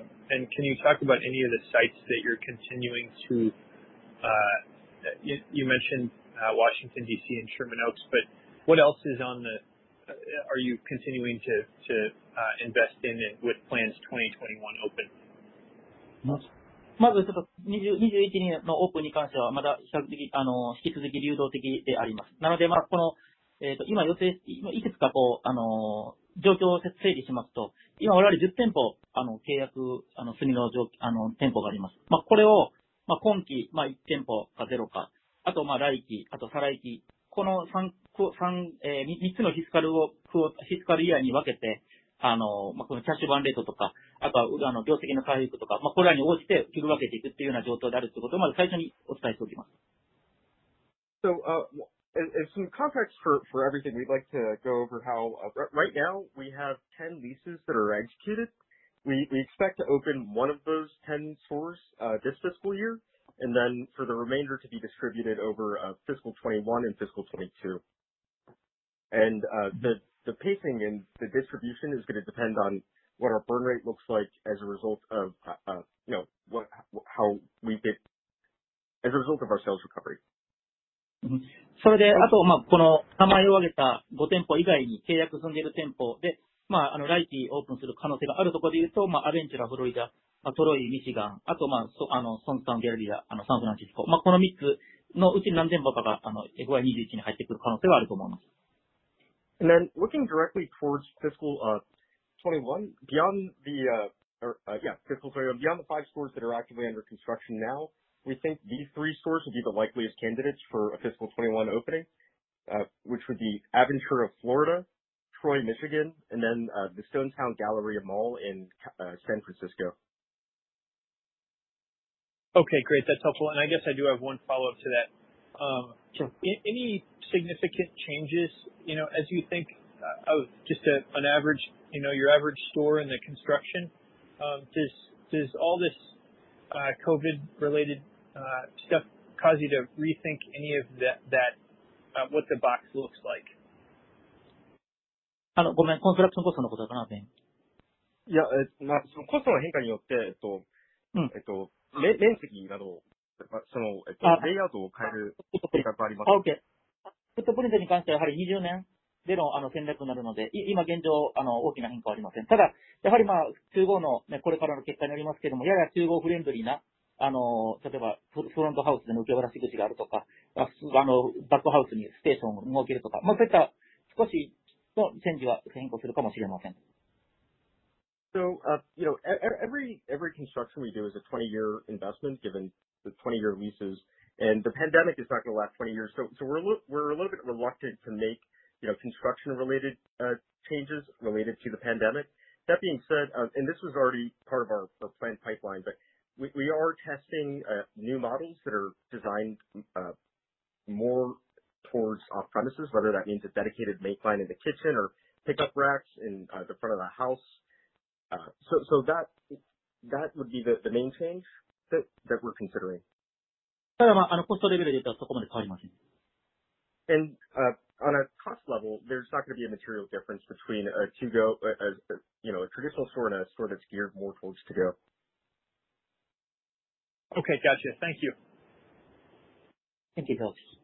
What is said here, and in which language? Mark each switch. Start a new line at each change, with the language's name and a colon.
English: And can you talk about any of the sites that you're continuing to, you mentioned Washington, D.C. and Sherman Oaks, but what else is on are you continuing to invest in it with plans 2021 open?
Japanese: まずちょっと21のオープンに関してはまだ比較的引き続き流動的であります。なのでこの今いくつか状況を整理しますと、今我々10店舗契約済みの店舗があります。これを今期1店舗か0か。あと、来期、あと再来期、この3つのフィスカルイヤーに分けて、このキャッシュバーンレートとか、あとは、業績の回復とか、これらに応じて切り分けていくっていうような状況であるということを、まず最初にお伝えしておきます。
English: So, as some context for everything, we'd like to go over how, right now, we have 10 leases that are executed. We expect to open one of those 10 stores, this fiscal year. And then for the remainder to be distributed over fiscal 21 and fiscal 22. And the pacing and the distribution is going to depend on what our burn rate looks like as a result of how we get as a result of our sales recovery.
Japanese: それで、あと、この名前を挙げた5店舗以外に契約済んでいる店舗で、来期オープンする可能性があるところで言うと、アベンチュラ、フロリダ、トロイ、ミシガン、あと、ソンスタン、ギャラリア、サンフランシスコ。この3つのうち何店舗かが、FY21 に入ってくる可能性はあると思います。
English: And then looking directly towards fiscal 21, beyond the fiscal 21. Beyond the 5 stores that are actively under construction now, we think these 3 stores would be the likeliest candidates for a fiscal 21 opening, which would be Aventura, Florida, Troy, Michigan, and then the Stonetown Galleria Mall in San Francisco. Okay, great. That's helpful. And I guess I do have one follow-up to that. Sure. Any significant changes, as you think of just an average, your average store in the construction, does all this COVID-related stuff cause you to rethink any of that what the box looks like?
Japanese: ごめん、コンストラクションコストのことかな、ベン。いや、そのコストの変化によって、面積など、レイアウトを変える計画があります。 OK。フットプリントに関してはやはり20年での戦略になるので、今現状、大きな変化はありません。ただ、やはり中合の、これからの結果によりますけれども、やや中合フレンドリーな、例えば、フロントハウスでの受け渡し口があるとか、バックハウスにステーションを設けるとか、そういった少しのチェンジは変更するかもしれません。
English: So, every construction we do is a 20-year investment, given the 20-year leases, and the pandemic is not going to last 20 years. So we're a little bit reluctant to make, construction-related changes related to the pandemic. That being said, and this was already part of our planned pipeline, but we are testing new models that are designed more towards off-premises, whether that means a dedicated make line in the kitchen or pickup racks in the front of the house. So that would be the main change that we're considering.
Japanese: ただコストレベルで言ったらそこまで変わりません。
English: And on a cost level, there's not going to be a material difference between a to-go, a traditional store and a store that's geared more towards to-go. Okay, gotcha. Thank you. Thank you, George.